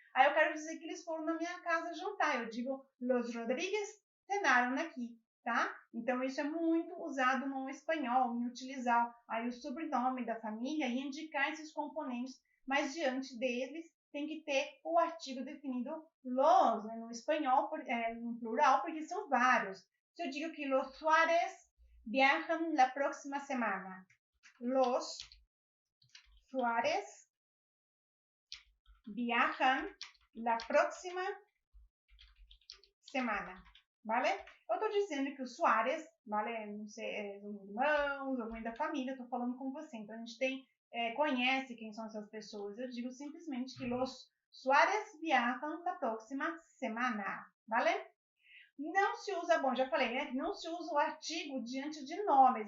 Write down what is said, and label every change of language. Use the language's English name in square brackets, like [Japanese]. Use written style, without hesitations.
[Portuguese] Aí eu quero dizer que eles foram na minha casa jantar. Eu digo, los Rodríguez cenaram aqui, tá? Então, isso é muito usado no espanhol, em utilizar aí o sobrenome da família e indicar esses componentes, mas diante deles tem que ter o artigo definido los, né, no espanhol, no plural, porque são vários. Se eu digo que [Spanish] los Suárez viajan la próxima semana, los Suárez viajan la próxima semana, ¿vale? [Portuguese] Eu estou dizendo que os Suárez, ¿vale? Não sei, são irmãos, alguém da família, estou falando com você. Então, a gente conhece quem são essas pessoas. Eu digo simplesmente que [Spanish] los Suárez viajan la próxima semana, ¿vale? [Portuguese] Não se usa, bom, já falei, né? Não se usa o artigo diante de nomes.